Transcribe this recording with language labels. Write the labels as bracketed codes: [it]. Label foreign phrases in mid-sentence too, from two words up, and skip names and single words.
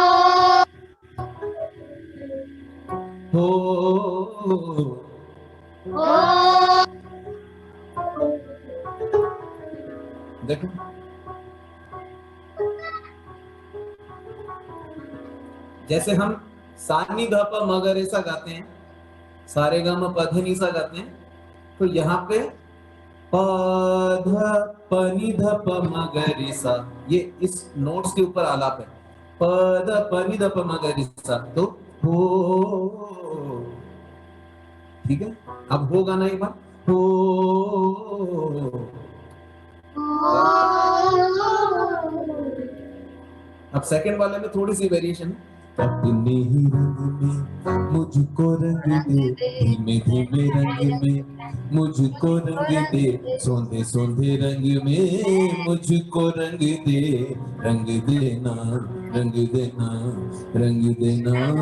[hi] हो देखो जैसे हम सानी ध प म ग रे सा गाते हैं, सारे ग म प ध नि सा गाते हैं, तो यहाँ पे प ध प नि ध प म ग रे सा, ये इस नोट्स के ऊपर आलाप है। प ध प नि ध प म ग रे सा, तो हो, ठीक है। अब हो गाना एक बार, हो अब सेकंड वाले में थोड़ी सी वेरिएशन है। अपने ही रंग में मुझको रंग दे, धीमे धीमे रंग में मुझको रंग दे, सौंधे सौंधे रंग में मुझको रंग दे, रंग देना रंग देना रंग देना।